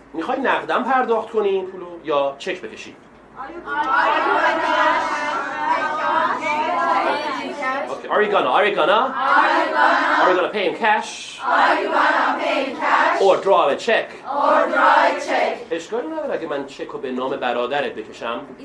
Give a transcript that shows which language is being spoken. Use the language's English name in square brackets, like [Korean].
[Persian] میخوای نقدم پرداخت کنی این پولو یا چک بکشی؟ Okay. [English] Are you gonna pay in cash? Are you gonna pay in cash? Or draw a check? Or draw a check? [Persian] اشکالی نداره اگه من چک رو به نام برادرت بکشم.